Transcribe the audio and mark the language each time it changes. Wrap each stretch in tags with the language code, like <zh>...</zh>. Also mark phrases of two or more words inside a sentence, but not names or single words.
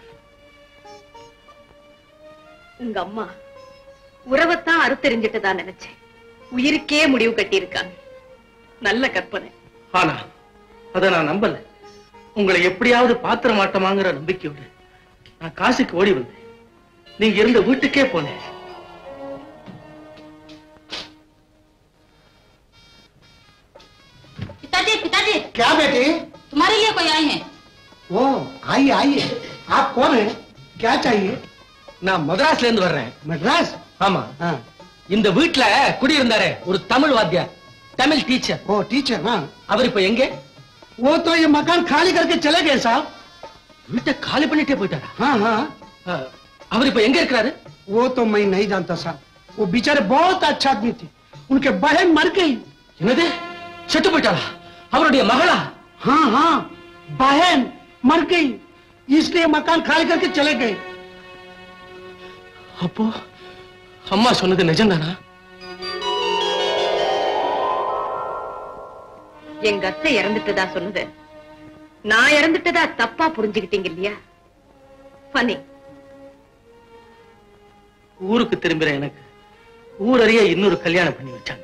<ta>உங்க அம்மா உறவத்தான் அறுத்தெறிஞ்சிட்டதா நினைச்சேன். உயிருக்கே முடிவு கட்டி இருக்காங்க. நல்ல கற்பனை. ஆனா அத நான் நம்பல. உங்களை எப்படியாவது பாத்திர மாட்டமாங்கிற நம்பிக்கையோடு நான் காசிக்கு ஓடி வந்தேன். நீங்க இருந்த வீட்டுக்கே போனேன்.</ta> <hi>पिताजी पिताजी क्या बेटी? तुम्हारे लिए कोई आए हैं। ओ आइए आइए, आप कौन है? क्या चाहिए?</hi> <ta>நான் மദ്രാஸ்ல இருந்து வர்றேன்.</ta> <hi>मद्रास?</hi> <ta>ஆமா.</ta> <hi>हाँ.</hi> <ta>இந்த வீட்ல குடியிருந்தாரே ஒரு தமிழ் வாத்தியார், தமிழ் டீச்சர்.</ta> <hi>ओ टीचर? हाँ.</hi> <ta>அவர் இப்ப எங்க?</ta> <hi>वो तो ये मकान खाली करके चले गए साहब.</hi> <ta>வீட்டை காலி பண்ணிட்டே போயிட்டாரா?</ta> <hi>हाँ हाँ.</hi> <ta>அவர் இப்ப எங்க இருக்கிறாரு?</ta> <hi>वो तो मैं नहीं जानता साहब. वो बेचारे बहुत अच्छा आदमी थे. उनके बहन मर गई.</hi> <ta>என்னது? செத்து போயிட்டாரா? அவருடைய மகளா? हाँ हाँ, बहन मर गई, इसलिए मकान खाली करके चले गए. அப்போ அம்மா சொன்னது நிஜம்தானா? எங்க அத்தை இறந்துட்டதா சொன்னது நான் இறந்துட்டதா தப்பா புரிஞ்சுக்கிட்டீங்க இல்லையா? ஃபனி. ஊருக்கு திரும்புற எனக்கு ஊரறிய இன்னொரு கல்யாணம் பண்ணி வச்சாங்க.</ta>